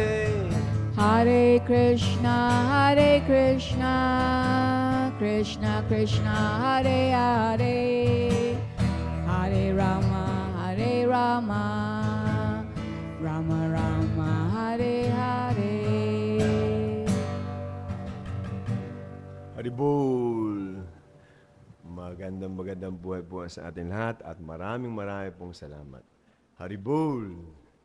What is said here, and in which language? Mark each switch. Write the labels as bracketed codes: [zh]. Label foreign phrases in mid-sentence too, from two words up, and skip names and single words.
[sa] Hare Krishna, Krishna Krishna, Hare Hare, Hare Rama, Rama Rama, Hare Hare. Haribol! [tl] Magandang buhay po sa ating lahat at maraming pong salamat. [sa] Haribol!